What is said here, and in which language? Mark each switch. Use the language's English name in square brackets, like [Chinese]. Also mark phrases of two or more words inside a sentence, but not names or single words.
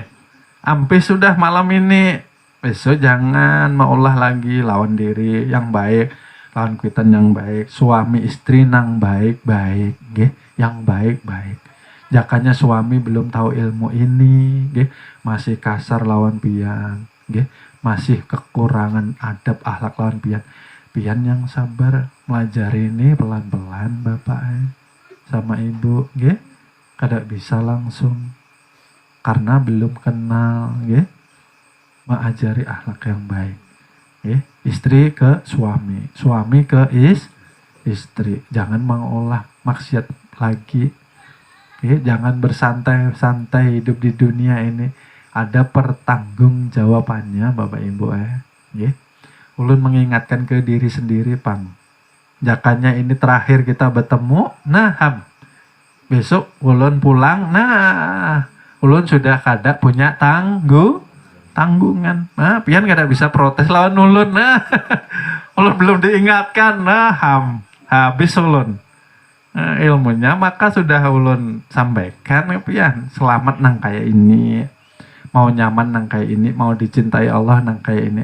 [Banjar] Ampi sudah malam ini, besok jangan maulah lagi, lawan diri yang baik, lawan kuitan yang baik, suami istri nang baik-baik, yang baik-baik. Jakanya suami belum tahu ilmu ini, masih kasar lawan pian, masih kekurangan adab akhlak lawan pian. Pian yang sabar melajari ini pelan-pelan Bapak sama Ibu, kada bisa langsung karena belum kenal, mengajari akhlak yang baik. [Indonesian] Istri ke suami, suami ke istri. Jangan mengolah maksiat lagi. Jangan bersantai-santai hidup di dunia ini. [Banjar] Ada pertanggungjawabannya Bapak Ibu Ulun mengingatkan ke diri sendiri pang. Jakanya ini terakhir kita bertemu. Nah, besok ulun pulang. Nah, ulun sudah kada punya tanggungan. Nah, pian kada bisa protes lawan ulun. Nah, ulun belum diingatkan. Nah, habis ulun. Ilmunya maka sudah ulun sampaikan pian, selamat nang kayak ini, mau nyaman nang kayak ini, mau dicintai Allah nang kayak ini.